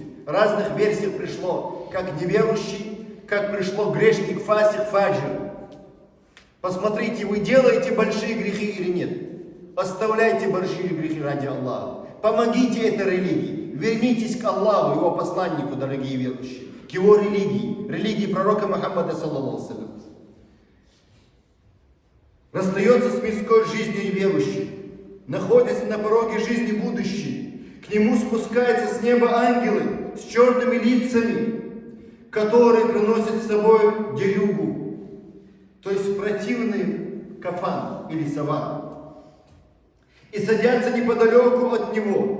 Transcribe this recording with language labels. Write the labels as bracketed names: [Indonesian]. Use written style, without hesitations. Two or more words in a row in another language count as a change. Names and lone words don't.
[Russian] Разных версий пришло, как неверующий, как пришло грешник, фасик, фаджир. Посмотрите, вы делаете большие грехи или нет. Оставляйте большие грехи ради Аллаха. Помогите этой религии. Вернитесь к Аллаху, его посланнику, дорогие верующие. К его религии пророка Мухаммада, [Arabic] صلى الله عليه وسلم. [Russian] Расстается с мирской жизнью неверующий, находится на пороге жизни будущей. К нему спускаются с неба ангелы с черными лицами, которые приносят с собой дерюгу, то есть противный кафан или саван, и садятся неподалеку от него.